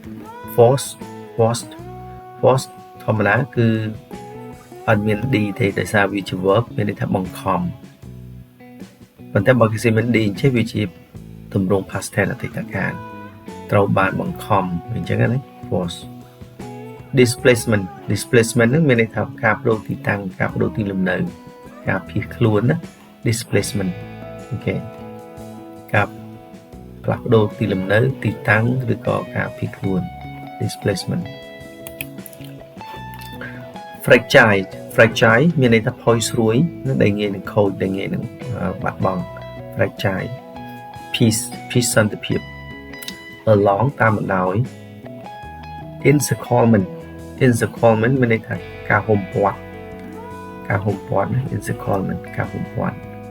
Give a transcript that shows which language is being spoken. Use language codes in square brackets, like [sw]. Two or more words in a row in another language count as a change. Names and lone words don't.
[km] force ធម្មតាគឺអត់មាន d ទេដោយសារវាជា verb មានន័យថាបង្ខំប៉ុន្តែ បើគេសេមាន d អញ្ចឹងវាជាទម្រង់ [en] past tense [km] អតីតកាលត្រូវបានបង្ខំអញ្ចឹងណា [en] force displacement [km] ហ្នឹងមានន័យថាការបដូរទីតាំងការបដូរទីលំនៅការភៀសខ្លួនណា displacement អូខេការផ្លាស់ប្ដូរទីលំនៅទីតាំងឬក៏ការភៀសខ្លួន displacement fragile មានន័យថាផុយស្រួយដែលងាយនឹងខូចដែលងាយនឹងបាត់បង់ [en] fragile peace [km] សន្តិភាព along តាមបណ្ដោយ encirclement មានន័យថាការហ៊ុមព័ទ្ធណា encirclement ការហ៊ុមព័ទ្ធ